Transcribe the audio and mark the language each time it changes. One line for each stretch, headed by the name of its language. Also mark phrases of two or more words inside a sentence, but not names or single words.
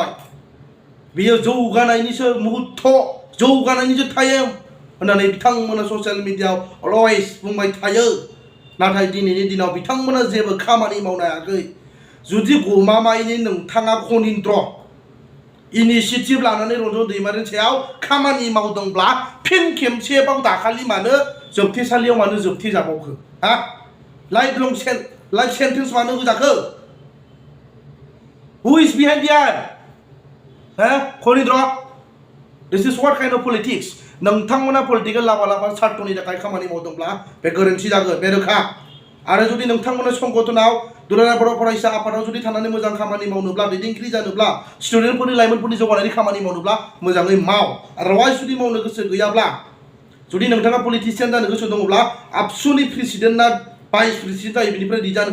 Bodo: बेयो जौगानायनिसो मुहुर्त जौगानायनिसो टाइम होननानै बिथांमोना ससियेल मिडियायाव अलवेज बुंबाय थायो नाथाय दिनैनि दिनाव बिथांमोना जेबो खामानि मावनो हायाखै जुदि गमामायैनो नोंथाङा खनिन्द्र इनिशिएटिभ लानानै रन्जन दैमारिनि सायाव खामानि मावदोंब्ला फिन खेबसेबाव दाखालि मानो जोबथेसालियाव मानो जोबथे जाबावखो
English: life sentence
Bodo: मानो होजाखो
English: who is behind here
Bodo: खनिन्द्र
English: this is what kind of politics
Bodo: नोंथांमोना पलिटिकेल लाबा सार्टनि थाखाय खामानि मावदोंब्ला बे गोरोन्थि जागोन बे रोखा आरो जुदि नोंथांमोना संगठनाव दुलाराय बर' फरायसा आफादाव जुदि थानानै मोजां खामानि मावनोब्ला दैदेनगिरि जानोब्ला स्टुडेन्टफोरनि लाइमोनफोरनि जौगानायनि खामानि मावनोब्ला मोजाङै माव आदारवाइज जुदि मावनो गोसो गैयाब्ला जुदि नोंथाङा पलिटिशियान जानो गोसो दङब्ला आबसुनि प्रेसिडेन्टना
English: vice president
Bodo: जायो बिनिफ्राय रिजाइन